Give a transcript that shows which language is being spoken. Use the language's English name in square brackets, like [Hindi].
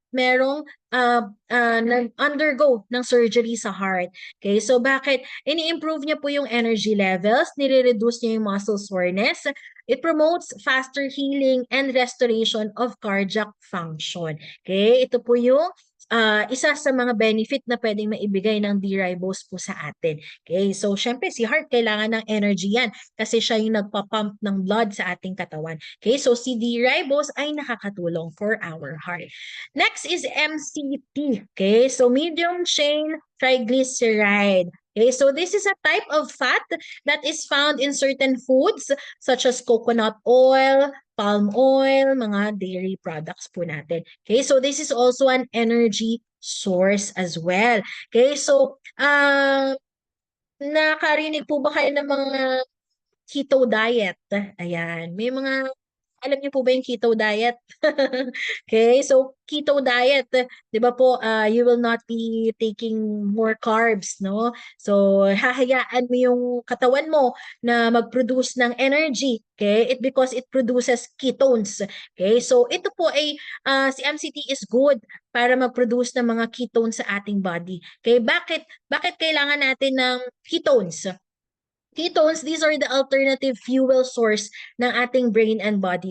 [Filipino] merong nag-undergo ng [English] surgery sa heart. [Filipino] Okay, so bakit? Ini-improve niya po yung energy levels, nire-reduce niya yung muscle soreness, [English] it promotes faster healing and restoration of cardiac function. [Filipino] Okay, ito po yung isa sa mga benefit na pwedeng maibigay ng D-ribose po sa atin. Okay, so syempre si heart kailangan ng [English] energy [Filipino] yan kasi siya yung nagpa-pump ng blood sa ating katawan. Okay, so si D-ribose ay nakakatulong [English] for our heart. Next is MCT. Okay, so medium chain triglyceride. Okay, so this is a type of fat that is found in certain foods such as coconut oil, palm oil, mga dairy products po natin. Okay, so this is also an energy source as well. [Filipino] Okay, so nakarinig po ba kayo ng mga keto diet? Ayan, may mga alam niyo po ba yung keto diet? Okay, so keto diet, 'di ba po, [English] you will not be taking more carbs, [Filipino] no? So hahayaan mo yung katawan mo na mag- [English] produce ng energy, [Filipino] okay? [English] Because it produces ketones. Okay? [Filipino] So ito po ay si MCT [English] is good [Filipino] para mag-produce ng mga ketones sa ating body. Okay? Bakit kailangan natin ng ketones? [English] Ketones, these are the alternative fuel source [Filipino] ng ating brain and body.